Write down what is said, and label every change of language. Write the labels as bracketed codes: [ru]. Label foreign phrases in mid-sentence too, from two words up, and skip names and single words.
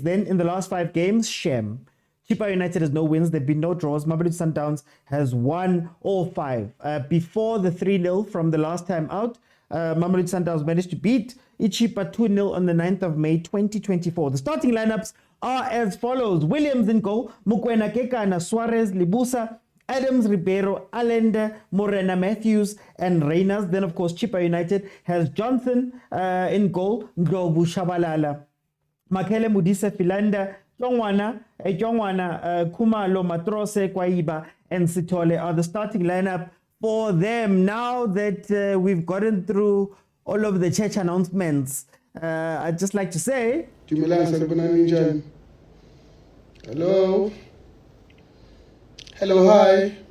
[en] Then in the last 5 games, Shem. Chippa United has no wins. There have been no draws. Mamelodi Sundowns has won all 5. Before the 3-0 from the last time out, Mamelodi Sundowns managed to beat Chippa 2-0 on the 9th of May 2024. The starting lineups are as follows. Williams in goal, Mokwena, Kekana, Suarez, Libusa, Adams, Ribeiro, Allende, Morena, Matthews, and Reyners. Then, of course, Chippa United has Johnson in goal, Ndlovu, Shabalala, Makele, Mudisa, Filanda, Jongwana, Kumalo, Matrose, Kwaiba, and Sitole are the starting lineup for them. Now that we've gotten through all of the church announcements, I'd just like to say, Hello, hi.